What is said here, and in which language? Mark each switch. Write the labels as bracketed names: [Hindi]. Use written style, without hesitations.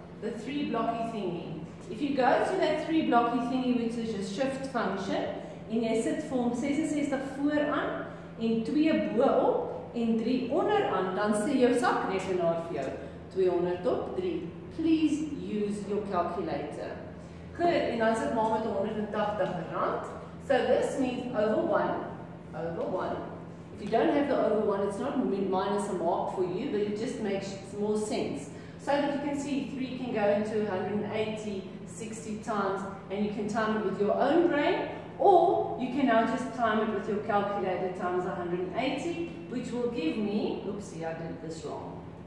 [English] The 3 blocky thingy. If you go to that 3 blocky thingy, which is your shift function, [Afrikaans] en jy sit vir hom 66 vooraan, en 2 bo-op, en 3 onderaan, dan sê jou sakrekenaar vir jou, 200 op 3. [English] Please use your calculator. [Afrikaans] Good, en dan sit maar met 180 rand. [English] So this means over 1. If you don't have the over 1, it's not minus a mark for you, but it just makes more sense. So that you can see 3 can go into 180, 60 times, and you can time it with your own brain, or you can now just time it with your calculator times 180, which will give me, oopsie, I did this wrong.